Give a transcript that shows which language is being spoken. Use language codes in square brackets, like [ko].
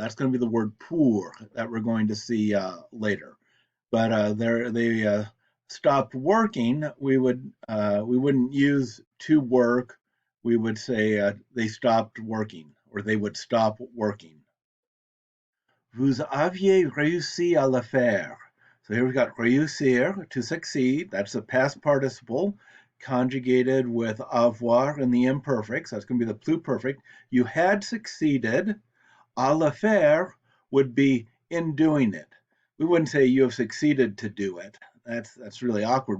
[en] That's going to be the word pour that we're going to see later. But they stopped working. We wouldn't use to work. We would say they stopped working, or they would stop working. [fr] Vous aviez réussi à le faire. [en] So here we've got réussir, to succeed. That's a past participle conjugated with avoir in the imperfects. That's going to be the pluperfect. You had succeeded. [fr] À le faire [en] would be in doing it. We wouldn't say you have succeeded to do it. That's really awkward.